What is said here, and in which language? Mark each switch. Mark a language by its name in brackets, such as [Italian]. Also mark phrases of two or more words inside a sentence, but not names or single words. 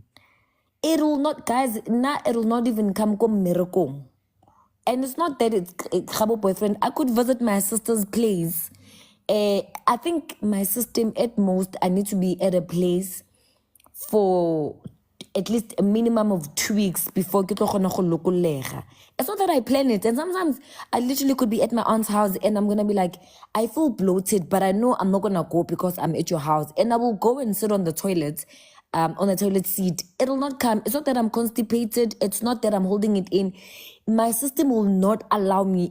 [English] It'll not, guys, it'll not even come miracle. And it's not that it's a Khabo boyfriend. I could visit my sister's place. I think my system at most, I need to be at a place for at least a minimum of 2 weeks before [Tswana] ke tlo kgona go lokolega. [English] It's not that I plan it. And sometimes I literally could be at my aunt's house and I'm going to be like, I feel bloated, but I know I'm not going to go because I'm at your house. And I will go and sit on the toilet, on the toilet seat. It'll not come. It's not that I'm constipated. It's not that I'm holding it in. My system will not allow me.